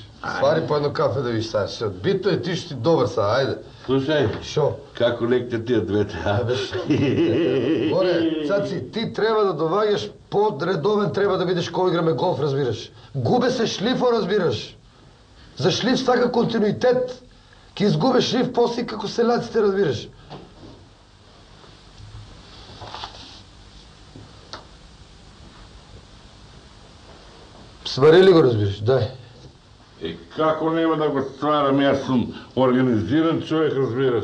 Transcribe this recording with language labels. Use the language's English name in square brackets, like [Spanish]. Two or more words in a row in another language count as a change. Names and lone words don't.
[Bulgarian] Свари по едно кафе да видиш сега. Бито е, ти ще си добър сега, айде. [Macedonian] Слушай, Шо? како лекте тия двете, а? [Bulgarian] Море, Цаци, ти трябва да довагаш по-редовен, трябва да видиш кой играме голф, разбираш. [Macedonian] Губе се шлифо, разбираш. За шлиф сака континуитет. Ки изгубеш шлиф после како селяците, разбираш. Свари ли го, разбираш? Дай. Како нема да го стварам, јас сум организиран човек, разбираш.